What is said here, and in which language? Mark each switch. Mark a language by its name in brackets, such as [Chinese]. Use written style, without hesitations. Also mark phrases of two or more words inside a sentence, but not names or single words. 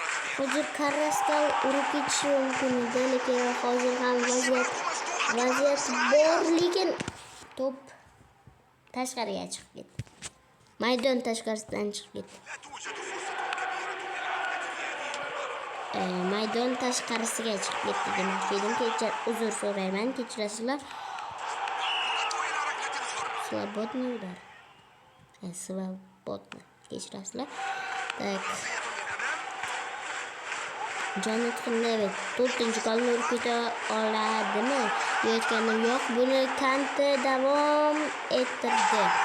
[Uzbek] hozir Carrascal urib ketishi mumkin edi, lekin hozir ham vaziyat bor, lekin to'p tashqariga chiqib ketdi. Maydon tashqarisidan chiqib ketdi. [Arabic] لا توجد فرصة كبيرة للعودة في هذه المباراة. [Uzbek] Maydon tashqarisiga chiqib ketdi demoqchi edim. Uzr so'rayman, kechirasizlar. [Arabic] الكرة إلى ركلة حرة. [Russian] Свободный удар. Свободный. Kechirasizlar. [Uzbek] Tak. Jonathan David 4-golni urib keta oladimi? Deyotganim yo'q. Buni Kante davom ettirdi.